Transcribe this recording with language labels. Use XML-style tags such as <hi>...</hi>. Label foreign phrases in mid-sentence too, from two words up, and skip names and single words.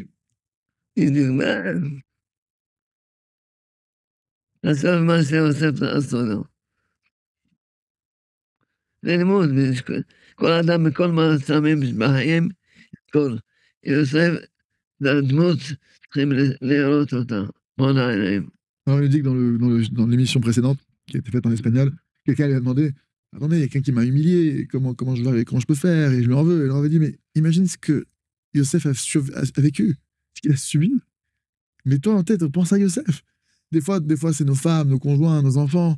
<he>דוגמה, עזוב מה שיוסף עשו לו. זה לימוד, כל אדם בכל מעצמים בחיים, כל יוסף, זה הדמות, צריכים לראות אותה, מול העיניים.</he> <fr>Alors, il nous dit que dans l'émission précédente, qui a été faite en espagnol, quelqu'un lui a demandé, attendez, il y a quelqu'un qui m'a humilié, comment je peux faire, et je lui en veux. Et il leur avait dit, mais imagine ce que Yosef a vécu, ce qu'il a subi. Mets-toi en tête, pense à Yosef. Des fois, c'est nos femmes, nos conjoints, nos enfants.</fr>